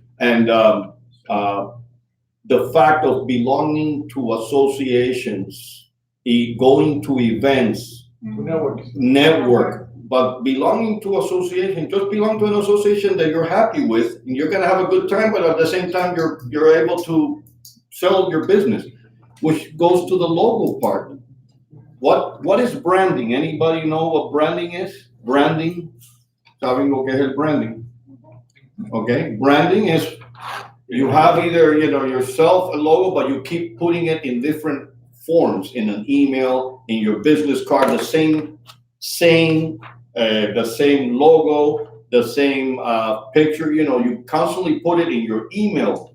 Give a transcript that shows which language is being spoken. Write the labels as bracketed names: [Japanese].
[English] And the fact of belonging to associations, going to events, network, but belonging to association, just belong to an association that you're happy with, and you're gonna have a good time, but at the same time, you're able to sell your business, which goes to the logo part. What is branding? Anybody know what branding is? [Spanish] Branding, ¿saben lo que es el branding? [English] Okay, branding is, you have either, you know, yourself a logo, but you keep putting it in different forms, in an email, in your business card, the same logo, the same picture, you know, you constantly put it in your email.